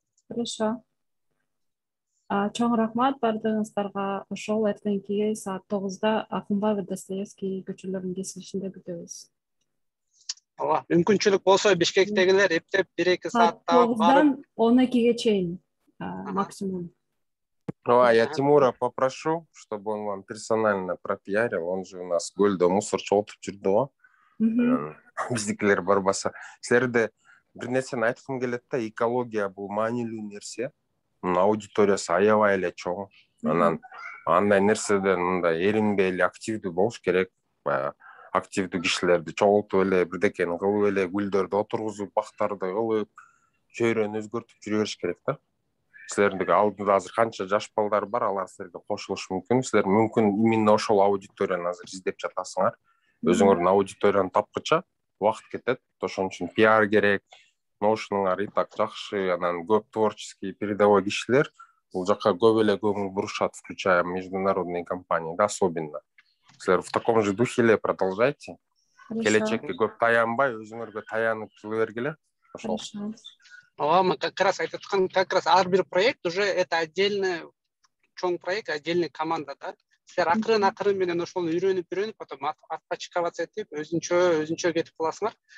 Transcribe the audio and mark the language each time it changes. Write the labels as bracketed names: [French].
[Kyrgyz] Хорошо. Чоң рахмат бардыгыңыздарга. Ошол эртеңки саат 9-да Акунбаев Достоевский көчөлөрүнүн кесилишинде күтөбүз. Ооба, мүмкүнчүлүк болсо Бишкектегилер эптеп 1-2 саатта 9-дан 12-ге чейин максимум. [Russian] Я Тимура попрошу, чтобы он вам персонально пропиарил. Он же у нас [Kyrgyz] Гөлдө мусорчу отуруп жүрдү го. Биздикилер барбаса. Силерде бир нерсени айткым келет да, экология бул маанилүү нерсе. Аудиториясы аябай эле чоң. Анан андай нерседен мындай эринбей эле активдүү болуш керек. Активдүү кишилерди чогултуп эле, бирдекени кылып эле, гүлдөрдү отургузуп, бактарды кылып, чөйрөнү өзгөртүп жүрө бериш керек да. Силердин алдыда азыр канча жаш балдар бар, алар силерге кошулушу мүмкүн. Силер мүмкүн именно ошол аудиторияны азыр издеп жатасыңар. Өзүңөрдүн аудиторияны тапкыча убакыт кетет. Ошон үчүн пиар керек. Notion'уңар и так жакшы, анан көп творческий передовой кишилер бул жака көп эле көңүл бурушат, [Russian] включая международные компании, [Kyrgyz] да, особенно. Силер [Russian] в таком же духе [Kyrgyz] эле продолжайте. Келечекке көп таянбай, өзүңөргө таянып жылы бергиле. Ошол. [Russian] Мы как раз [Kyrgyz] айтып аткан, как раз ар бир проект уже это отдельный чоң проект, отдельный команда, да. Силер акырын менен ошону үйрөнүп, [Russian] потом отпочковаться [Kyrgyz] этип, өзүнчө кетип каласыңар.